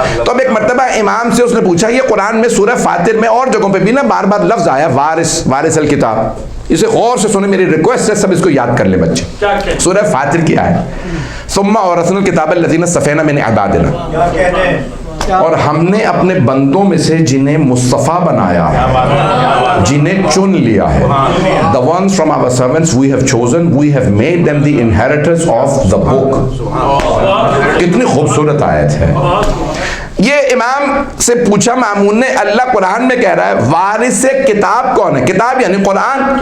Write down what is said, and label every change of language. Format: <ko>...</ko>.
<ur>تو اب ایک مرتبہ امام سے اس نے پوچھا, یہ قرآن میں سورہ فاتر میں اور جگہوں پہ بھی نا بار بار لفظ آیا وارث, وارث الکتاب. اسے غور سے سنیں, میری ریکویسٹ ہے سب اس کو یاد کر لیں بچے. سورہ فاتر کی ہے</ur> <ar>ثم اورثنا الکتاب الذین اصطفینا من عبادنا,</ar> <ur>اور ہم نے اپنے بندوں میں سے جنہیں مصطفیٰ بنایا ہے, جنہیں چن لیا ہے.</ur> <en>The ones from our servants we have chosen, we have made them the inheritors of the book.</en> <ur>کتنی خوبصورت آیت ہے. یہ امام سے پوچھا مامون نے, اللہ قرآن میں کہہ رہا ہے وارث کتاب کون ہے؟ کتاب یعنی قرآن.</ur>